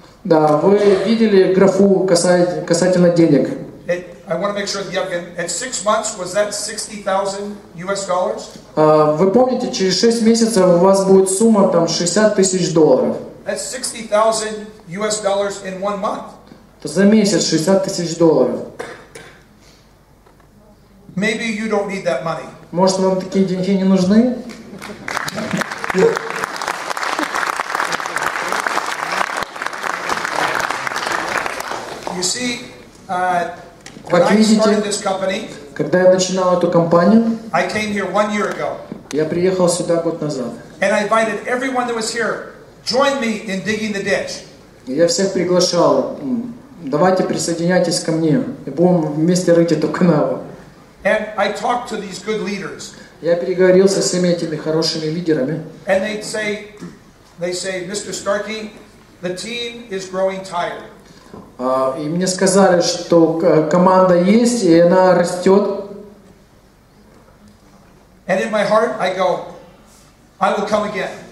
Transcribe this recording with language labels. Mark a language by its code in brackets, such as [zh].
[ru] Да, вы видели графу касательно денег. [en] I want to make sure that you have, at 6 months, was that $60,000 US dollars? [ru] Вы помните, через 6 месяцев у вас будет сумма там $60,000. [en] That's $60,000 US dollars in 1 month. [ru] То за месяц $60,000. [en] Maybe you don't need that money. [ru] Может, вам такие деньги не нужны? [en] You see, [ru] как видите, когда я начинал эту компанию, [en] I came here 1 year ago. [ru] Я приехал сюда год назад. [en] And I invited everyone that was here, join me in digging the ditch. [ru] Я всех приглашал, давайте присоединяйтесь ко мне, и будем вместе рыть эту канаву. [en] And I talked to these good leaders. [ru] Я переговорил со всеми этими хорошими лидерами. [en] And they say, Mr. Starkey, the team is growing tired. [ru] И мне сказали, что команда есть, и она растет. [en] And in my heart, I go, I will come again.